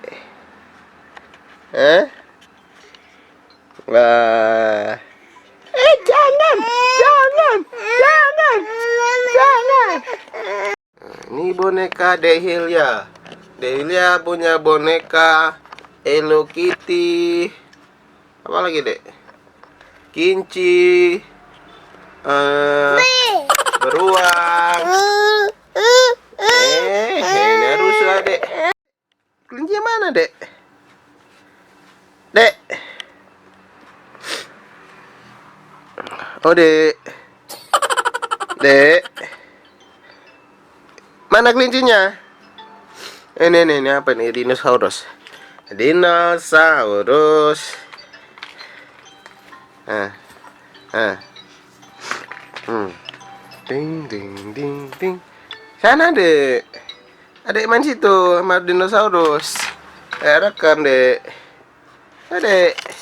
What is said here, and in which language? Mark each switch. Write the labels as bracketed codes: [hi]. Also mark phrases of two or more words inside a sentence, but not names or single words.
[id] Hah? Wah. Jangan, jangan, jangan, jangan. Ini boneka Hilya. Hilya punya boneka Hello Kitty. Apa lagi dek? Kinci. Beruang. Ini rusuh dek. Kelinci mana dek? Dek. Oh dek. Dek. Mana kelincinya? Ini apa nih? Dinosaurus. Dinosaurus. Ding ding ding ding. Sana dek. Adek main situ sama dinosaurus. Rekam dek. Adek.